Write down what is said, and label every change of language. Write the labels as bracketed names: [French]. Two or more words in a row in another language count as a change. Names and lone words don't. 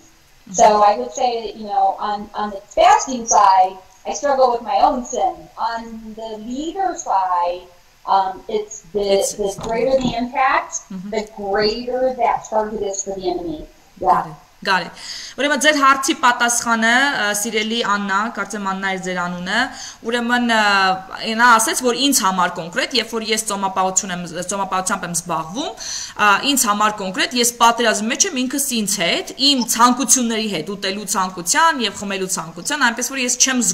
[English] So I would say that, on the fasting side, I struggle with my own sin. On the leader side, it's the greater the impact, the greater that target is for the enemy. Yeah. Got it. [Armenian] Ուրեմն ձեր հարցի պատասխանը սիրելի Աննա, կարծեմ Աննա էր ձեր անունը, ուրեմն նա ասեց, որ ինձ համար կոնկրետ, երբ որ ես ծոմապահությամբ եմ զբաղվում, ինձ համար կոնկրետ, ես պատերազմի մեջ եմ ինքս ինձ հետ, իմ ցանկությունների հետ, ուտելու ցանկության եւ խմելու ցանկության, այնպես որ ես չեմ